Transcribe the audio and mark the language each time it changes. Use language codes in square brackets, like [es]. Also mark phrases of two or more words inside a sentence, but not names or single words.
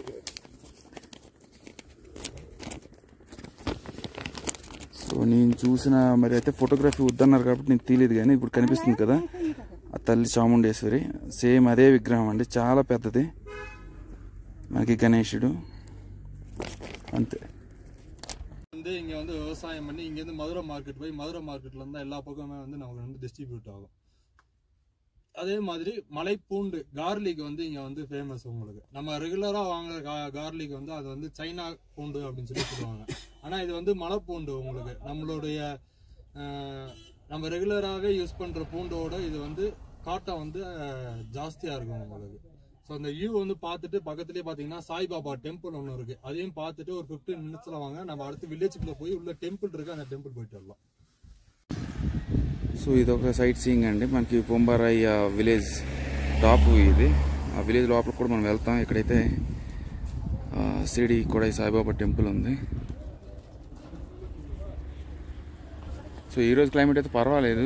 [te] సో నేను చూసిన మరి అయితే ఫోటోగ్రఫీ వద్దన్నారు కాబట్టి నేను తీయలేదు, కానీ ఇప్పుడు కనిపిస్తుంది కదా ఆ తల్లి చాముండేశ్వరి, సేమ్ అదే విగ్రహం అండి, చాలా పెద్దది. మనకి గణేశుడు అంతే. [ta] வந்து இங்க வந்து விவசாயம் பண்ணி இங்க இருந்து மதுரை மார்க்கெட் போய் மதுரை மார்க்கெட்ல இருந்தா எல்லா பக்கமே வந்து நமக்கு வந்து டிஸ்ட்ரிபியூட் ஆகும். அதே மாதிரி மலைப்பூண்டு கார்லிக் வந்து இங்க வந்து ஃபேமஸ். உங்களுக்கு நம்ம ரெகுலரா வாங்குற கார்லிக் வந்து அது வந்து சைனா பூண்டு அப்படின்னு சொல்லி சொல்லுவாங்க. ஆனா இது வந்து மலைப்பூண்டு. உங்களுக்கு நம்மளுடைய நம்ம ரெகுலராகவே யூஸ் பண்ற பூண்டோட இது வந்து காட்டம் வந்து ஜாஸ்தியா இருக்கும் உங்களுக்கு. ஸோ அந்த வியூ வந்து பார்த்துட்டு பக்கத்துலேயே பார்த்தீங்கன்னா சாய்பாபா டெம்பிள் ஒன்று இருக்கு, அதையும் பார்த்துட்டு ஒரு 15 minutesல வாங்க. நம்ம அடுத்து [te] విలేజ్లో పోయి [ta] உள்ள టెంపుల్ இருக்கு, அந்த టెంపుల్ போயிட்டு வரலாம். [te] సో ఇది ఒక [en] sight seeing [te] అండి. మనకి పొంబారాయి [en] village top [te] ఇది. ఆ విలేజ్ లోపల కూడా మనం వెళ్తాం. ఇక్కడైతే షిరిడి కొడై సాయిబాబా టెంపుల్ ఉంది. సో ఈరోజు క్లైమేట్ అయితే పర్వాలేదు.